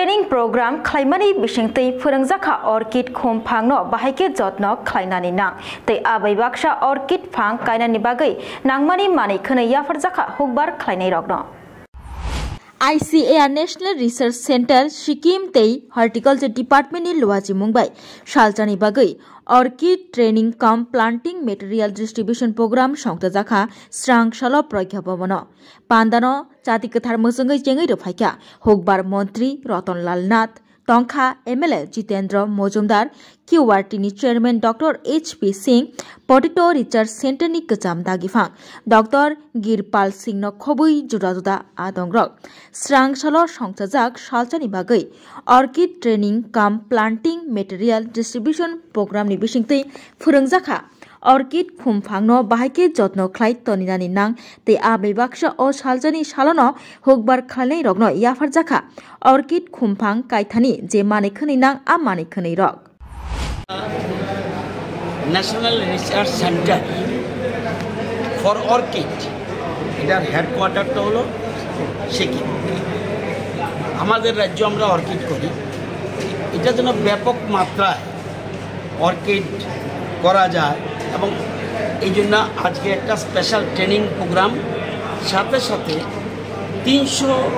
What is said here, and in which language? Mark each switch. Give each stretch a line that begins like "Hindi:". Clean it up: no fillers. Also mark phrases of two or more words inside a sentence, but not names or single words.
Kok Borok: program khlaimani bisingtei phurangjakha orchid khom phangno bahai jotno khlainani nang tei abai baksa orchid phang kainani bagai nangmani mani khonai yafarjakha hukbar khlainai rokno ICAR National Research Center Sikkim tei Horticulture Department ni luaji mungbai salchani bagai
English: orchid training cum planting material distribution program
Kok Borok: songtajakha strang salo progyabamano pandano jati kathar mosungai jengai rofhaikya hukbar mantri Ratan Lal Nath Tongkha MLA Jitendra Mojumdar QRT ni chairman Dr. HP Singh Potato Research Center ni kacham dagifang Dr. Girpal Singh no khobui juda juda adongrok strang salo songtajak salchani bagai
English: orchid training cum planting material distribution program
Kok Borok: ni bisingtei phurungjakha orchid khumphangno bahai jotno khlai toninani nang tei abai baksa o saljani salono hukbar khalnai rokno yafarjakha orchid khumphang kaithani je mane khani nang a mane khani rok
Bangla: National Research Center for Orchid এটার হেডকোয়ার্টারটা হলো সিকিম আমাদের রাজ্যে আমরা অর্কিড করি এটা যেন ব্যাপক মাত্রায় অর্কিড করা যায় এবং এই জন্য আজকে একটা
English: special training program
Bangla: সাথে সাথে 300